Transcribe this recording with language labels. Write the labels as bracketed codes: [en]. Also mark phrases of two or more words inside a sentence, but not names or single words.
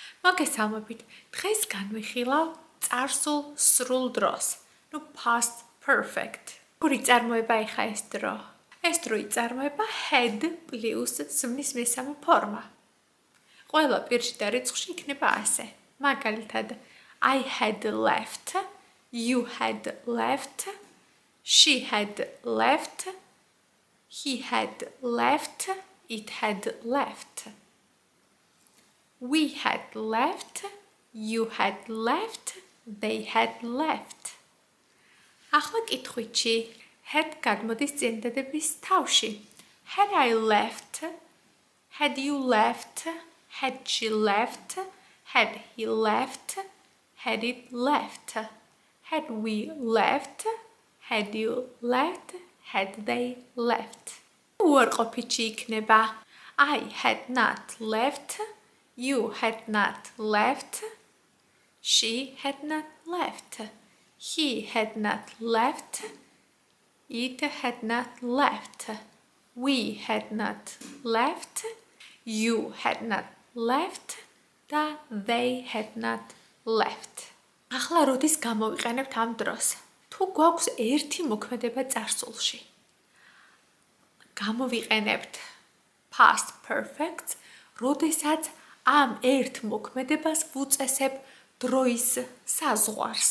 [ka] მოგესალმებით. დღეს განვიხილავ წარსულ სრულ დროს. [en] past perfect. [ka] Როგორი წარმოება ეხა ეს დრო? ეს დრო იწარმოება [en] had plus [ka] ზმნის მესამე ფორმა. ყველა პირში და რიცხვში იქნება ასე. მაგალითად, [en] I had left, you had left, she had left, he had left, it had left. We had left, you had left, they had left. [ka] ახლა კითხვითში had გადმოდის წინდადების თავში. [en] Had I left, had you left, had she left, had he left, had it left, had we left, had you left, had they left. [ka] უარყოფითში იქნება [en] I had not left, you had not left, she had not left, he had not left, it had not left, we had not left, you had not left, და they had not left. [ka] ახლა როდის გამოვიყენებთ ამ დროს? თუ გვაქვს ერთი მოქმედება წარსულში. გამოვიყენებთ [en] past perfect, [ka] როდესაც ამ ერთ მოქმედებას ვუწესებ დროის საზღვარს.